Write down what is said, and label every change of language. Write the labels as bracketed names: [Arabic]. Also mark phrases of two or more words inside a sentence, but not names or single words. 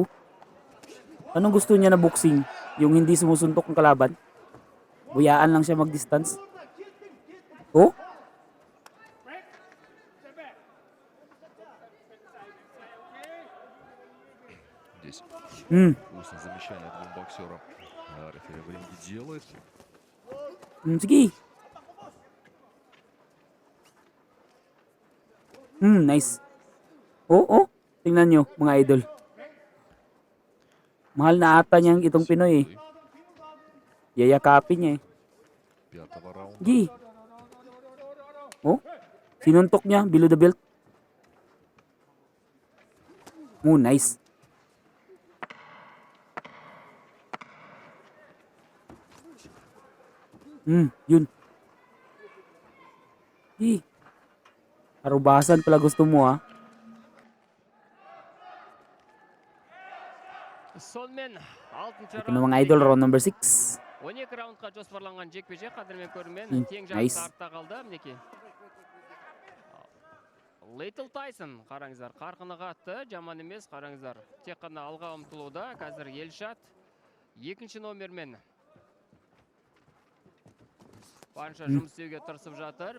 [Filipino] Anong gusto niya na boxing? Yung hindi sumusuntok ang kalaban? Buyaan lang siya mag-distance? Oh? [Russian] Здесь вкусное замечание двум боксерам. Рефери в ринге делает. [Filipino] Sige. Nice. Oh. Tingnan nyo, mga idol. Mahal na ata niyang itong Pinoy eh. Yayakapin niya eh. [Russian] Пятого раунда. [Filipino] Gi. Oh, sinuntok niya [English] below the belt. [Filipino] Oh, nice. Yun. Arubasan pala gusto mo ha. [Kazakh] Сонымен алтыншы [Filipino] Ito na mga idol, [English] round number 6. [Kazakh] 12 раундқа жоспарланған жекпе-жек қадірмен көрермен тең nice. жарыс артта қалды мінекей. Лейтл Тайсон, қараңыздар, қарқыны қатты, жаман емес, қараңыздар. Тек қана алға ұмтылуда, қазір Елшат екінші номермен барынша жұмыс істеуге тырысып жатыр.